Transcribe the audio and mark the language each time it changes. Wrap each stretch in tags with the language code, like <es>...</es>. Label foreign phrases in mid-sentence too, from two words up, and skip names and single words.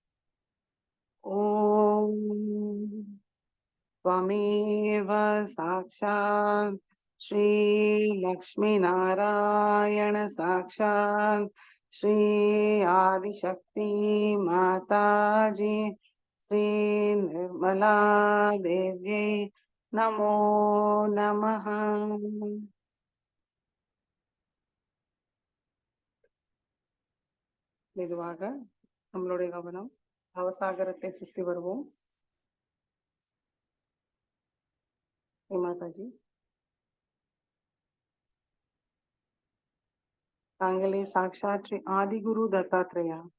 <sa>ஓம் त्वमेव साक्षात् श्री लक्ष्मी नारायण साक्षात् श्री आदिशक्ति माताजी श्री निर्मला देव्यै नमो नमः.</sa> <ta>மெதுவாக நம்மளுடைய கவனம் பவசாகரத்தை சுற்றி வருவோம். மாதாஜி, தாங்களே சாக்ஷாத் ஸ்ரீ ஆதிகுரு தத்தாத்ரேயா.</ta>